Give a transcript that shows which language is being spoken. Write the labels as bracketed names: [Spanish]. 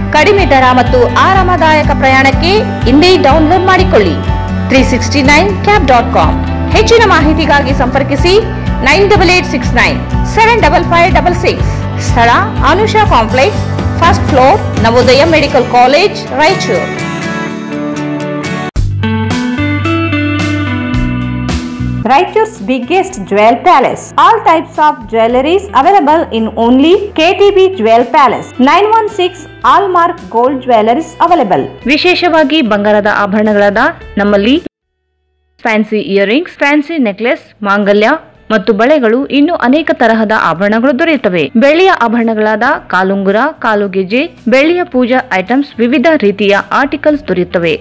[Kannada] ಕಡಿಮೆ ದರ ಮತ್ತು ಆರಾಮದಾಯಕ ಪ್ರಯಾಣಕ್ಕೆ ಇಂದೇ ಡೌನ್ಲೋಡ್ ಮಾಡಿಕೊಳ್ಳಿ 369cab.com. ಹೆಚ್ಚಿನ ಮಾಹಿತಿಗಾಗಿ ಸಂಪರ್ಕಿಸಿ 9886975566. ಸ್ಥಳ Anusha complex, first floor, Navodaya medical college, Raichur. [English] Raichur's biggest jewel palace. All types of jewelries available in only KTB Jewel Palace. 916 Allmark Gold Jewelries available. [Kannada] ವಿಶೇಷವಾಗಿ ಬಂಗಾರದ ಆಭರಣಗಳಾದ ನಮ್ಮಲ್ಲಿ ಫ್ಯಾನ್ಸಿ ಇಯರಿಂಗ್ಸ್, ಫ್ಯಾನ್ಸಿ ನೆಕ್ಲೆಸ್, ಮಾಂಗಲ್ಯ ಮತ್ತು ಬಳೆಗಳು, ಇನ್ನು ಅನೇಕ ತರಹದ ಆಭರಣಗಳು ದೊರೆಯುತ್ತವೆ. ಬೆಳ್ಳಿಯ ಆಭರಣಗಳಾದ ಕಾಲುಂಗುರ, ಕಾಲುಗೆಜೆ, ಬೆಳ್ಳಿಯ ಪೂಜಾ ಐಟಮ್ಸ್, ವಿವಿಧ ರೀತಿಯ ಆರ್ಟಿಕಲ್ಸ್ ದೊರೆಯುತ್ತವೆ.